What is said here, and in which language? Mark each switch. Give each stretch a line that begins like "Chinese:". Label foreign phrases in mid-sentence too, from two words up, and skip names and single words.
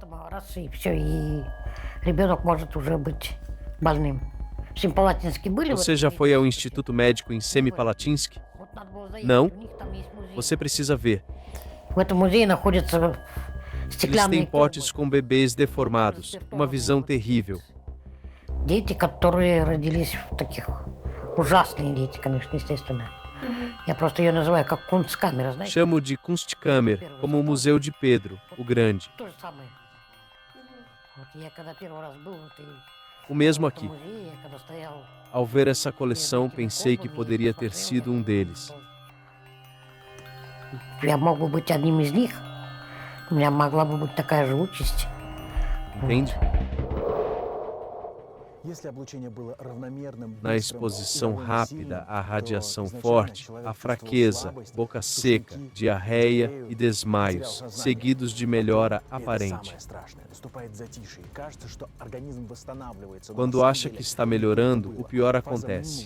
Portuguese: Você já foi ao Instituto Médico em Semipalatinsk? Não? Você precisa ver. Eles têm potes com bebês deformados, uma visão terrível.
Russian: Дети, которые родились в таких ужасные дети, конечно, естественно. Я просто ее называю как Kunstkammer, знаете?
Portuguese: Chamo de Kunstkammer, como o Museu de Pedro, o Grande.
Russian: То же самое. Вот я когда первый раз был,
Portuguese: O mesmo aqui.
Russian: музее, я когда стоял,
Portuguese: Ao ver essa coleção, pensei que poderia ter sido um deles.
Russian: я мог бы быть одним из них. У меня могла бы быть такая же участь.
Portuguese: Entende? Na exposição rápida à radiação forte, a fraqueza, boca seca, diarreia e desmaios, seguidos de melhora aparente. Quando acha que está melhorando, o pior acontece.